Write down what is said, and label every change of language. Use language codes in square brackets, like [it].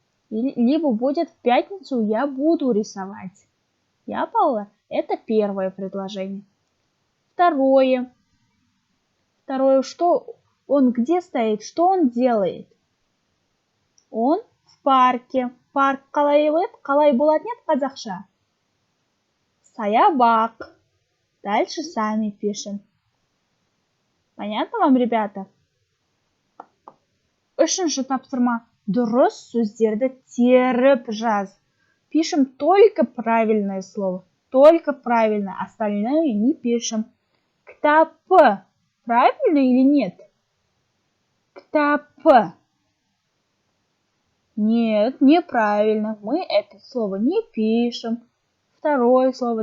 [ru] Либо будет в пятницу я буду рисовать. Я, Паула, это первое предложение. Второе, что он где стоит, что он делает? Он в парке. [kk] Парк қалай болады нет қазақша? [ru] Саябақ. Дальше сами пишем. Понятно вам, ребята? [kk] Үшінші тапсырма. Дұрыс сөздерді теріп жаз. [ru] Пишем только правильное слово. Только правильно. Остальное не пишем. Кітап. Правильно или нет? Кітап. Нет, неправильно. Мы это слово не пишем. Второе слово.